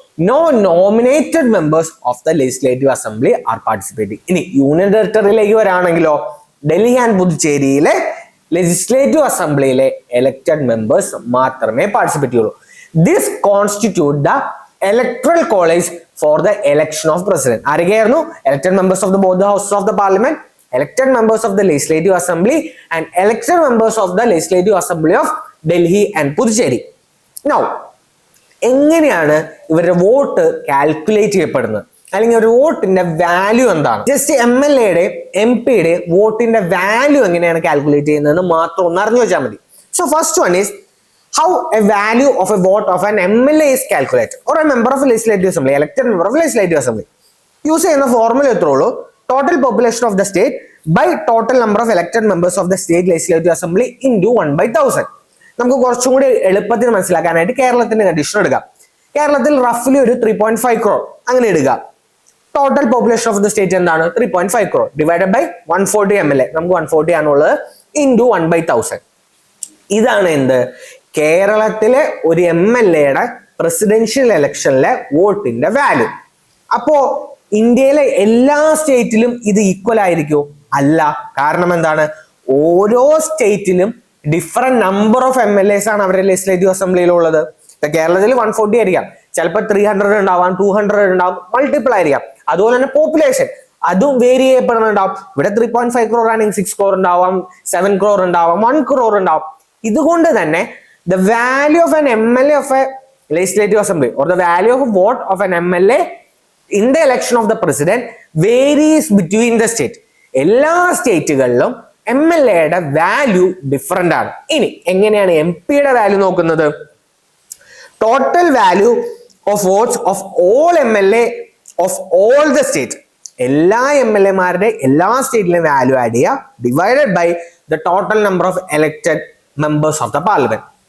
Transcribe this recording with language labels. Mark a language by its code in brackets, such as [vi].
[en] No nominated members of the legislative assembly are participating. [ml] ഇനി union ടെറിട്ടറിയിലേക്ക് വരാണെങ്കിലോ, Delhi and പുതുച്ചേരിയിലെ legislative അസംബ്ലിയിലെ elected members മാത്രമേ participate ചെയ്യുള്ളൂ. [en] This constitute the electoral college for the election of president. [ml] ആരൊക്കെയായിരുന്നു? [en] Elected members of the both the houses of the parliament, elected members of the legislative assembly and elected members of the legislative assembly of Delhi and Puducherry. [ml] Now, എങ്ങനെയാണ് ഇവരുടെ vote calculate ചെയ്യപ്പെടുന്നത്, അല്ലെങ്കിൽ ഒരു വോട്ടിന്റെ value എന്താണ്? Just MLA MP വോട്ടിന്റെ value എങ്ങനെയാണ് calculate ചെയ്യുന്നതെന്ന് മാത്രം ഒന്ന് അറിഞ്ഞു വെച്ചാൽ മതി. [en] So first one is how a value of a vote of an MLA is calculated, or a member of a legislative assembly, elected member of a legislative assembly. [ml] Use ചെയ്യുന്ന formula എത്ര ഉള്ളൂ? [en] total population of the state by total number of elected members of the state legislative assembly into 1/1000. [ml] നമുക്ക് കുറച്ചും കൂടി എളുപ്പത്തിൽ മനസ്സിലാക്കാനായിട്ട് കേരളത്തിന്റെ condition എടുക്കാം. കേരളത്തിൽ റഫ്ലി ഒരു 3.5 crore അങ്ങനെ എടുക്കുക. Total population of the state എന്താണ്? 3.5 crore ഡിവൈഡഡ് ബൈ 140 MLA. നമുക്ക് 140 ആണുള്ളത്, ഇൻറ്റു 1/1000. ഇതാണ് എന്ത്? കേരളത്തിലെ ഒരു MLA പ്രസിഡൻഷ്യൽ ഇലക്ഷനിലെ വോട്ടിന്റെ വാല്യൂ. അപ്പോ ഇന്ത്യയിലെ എല്ലാ സ്റ്റേറ്റിലും ഇത് ഈക്വൽ ആയിരിക്കുമോ? അല്ല. കാരണം എന്താണ്? ഓരോ സ്റ്റേറ്റിലും ഡിഫറെന്റ് നമ്പർ ഓഫ് MLAs ആണ് അവരുടെ ലെജിസ്ലേറ്റീവ് അസംബ്ലിയിലുള്ളത്. കേരളത്തിൽ 140 ആയിരിക്കാം, ചിലപ്പോൾ 300 ഉണ്ടാവാം, 200 ഉണ്ടാവും, മൾട്ടിപ്പിൾ ആയിരിക്കാം. അതുപോലെ തന്നെ പോപ്പുലേഷൻ അതും വേരി ചെയ്യപ്പെടുന്നുണ്ടാവും. ഇവിടെ 3.5 crore ആണെങ്കിൽ 6 crore ഉണ്ടാവാം, 7 crore ഉണ്ടാവാം, 1 crore ഉണ്ടാവും. ഇതുകൊണ്ട് തന്നെ [en] the value of an MLA of a legislative assembly or the value of a vote of an MLA in the election of the president varies between the state. [ml] എല്ലാ സ്റ്റേറ്റുകളിലും MLAയുടെ value different ആണ്. ഇനി എങ്ങനെയാണ് MP യുടെ value നോക്കുന്നത്? [en] Total value of votes of all MLA of all the state. [ml] എല്ലാ MLAമാരുടെ എല്ലാ സ്റ്റേറ്റിലെയും value add ചെയ്യുക, divided by the total number of elected members of the parliament.